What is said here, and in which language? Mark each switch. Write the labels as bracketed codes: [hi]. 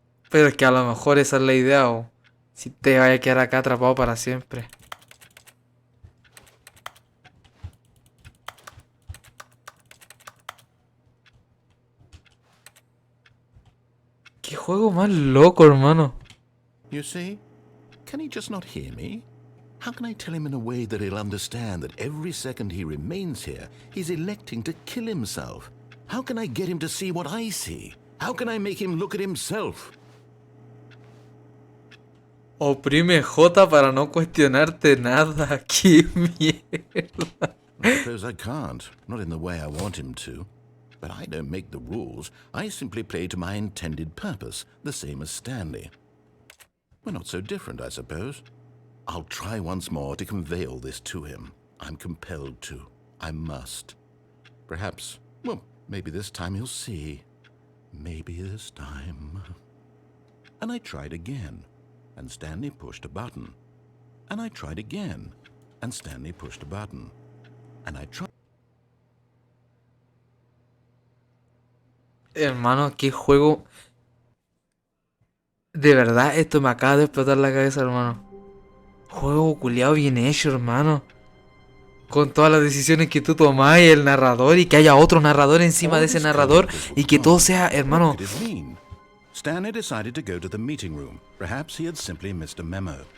[es] Pero es que a lo mejor esa es la idea, o si te vaya a quedar acá atrapado para siempre. Qué juego más loco, hermano. [en] You see? Can he just not hear me? How can I tell him in a way that he'll understand that every second he remains here, he's electing to kill himself? How can I get him to see what I see? How can I make him look at himself? [es] Oprime J para no cuestionarte nada. Qué mierda. [en] I suppose I can't, not in the way I want him to. But I don't make the rules. I simply play to my intended purpose, the same as Stanley. We're not so different, I suppose. I'll try once more to convey all this to him. I'm compelled to. I must. Perhaps, well, maybe this time he'll see. Maybe this time. And I tried again, and Stanley pushed a button. And I tried again, and Stanley pushed a button. And I tried. [es] Hermano, qué juego. De verdad, esto me acaba de explotar la cabeza, hermano. Juego culiado bien hecho, hermano. Con todas las decisiones que tú tomás y el narrador, y que haya otro narrador encima de ese narrador, y que todo sea, hermano. [en] What could it mean? Stanley decided to go to the meeting room. Perhaps he had simply missed a memo.